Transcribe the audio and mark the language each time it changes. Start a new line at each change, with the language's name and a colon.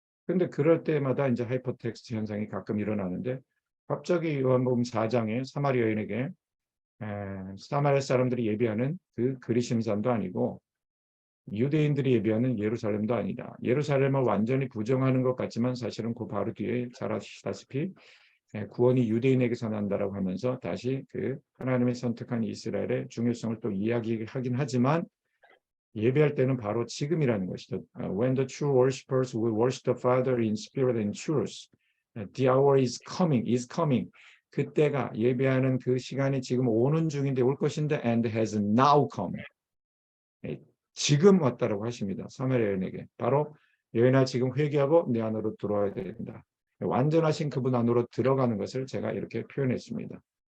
Korean: 근데 그럴 때마다 이제 하이퍼텍스트 현상이 가끔 일어나는데 갑자기 요한복음 4장에 사마리아 여인에게 사마리아 사람들이 예배하는 그 그리심산도 아니고 유대인들이 예배하는 예루살렘도 아니다. 예루살렘을 완전히 부정하는 것 같지만 사실은 그 바로 뒤에 잘 아시다시피 구원이 유대인에게서 난다라고 하면서 다시 그 하나님의 선택한 이스라엘의 중요성을 또 이야기하긴 하지만 예배할 때는 바로 지금이라는 것이죠.
English: When the true worshipers will worship the Father in spirit and truth, the hour is coming.
Korean: 그때가 예배하는 그 시간이 지금 오는 중인데 올 것인데
English: and has now come.
Korean: 지금 왔다라고 하십니다. 사마리아 여인에게. 바로 여인아 지금 회개하고 내 안으로 들어와야 된다. 완전하신 그분 안으로 들어가는 것을 제가 이렇게 표현했습니다.